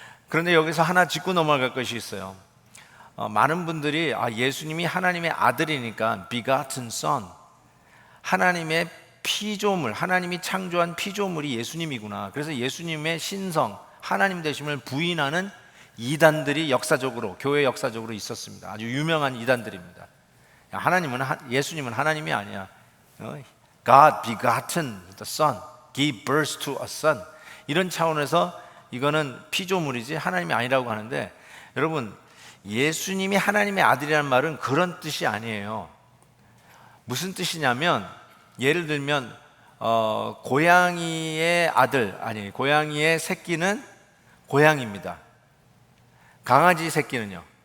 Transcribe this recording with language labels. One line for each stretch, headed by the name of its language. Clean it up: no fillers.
Korean: 그런데 여기서 하나 짚고 넘어갈 것이 있어요. 많은 분들이 예수님이 하나님의 아들이니까 begotten Son, 하나님의 피조물, 하나님이 창조한 피조물이 예수님이구나. 그래서 예수님의 신성, 하나님 되심을 부인하는 이단들이 역사적으로, 교회 역사적으로 있었습니다. 아주 유명한 이단들입니다. 예수님은 하나님이 아니야.
English: God begotten the Son, give birth to a son.
Korean: 이런 차원에서 이거는 피조물이지 하나님이 아니라고 하는데, 여러분, 예수님이 하나님의 아들이라는 말은 그런 뜻이 아니에요. 무슨 뜻이냐면, 예를 들면 고양이의 고양이의 새끼는 고양이입니다. 강아지 새끼는요?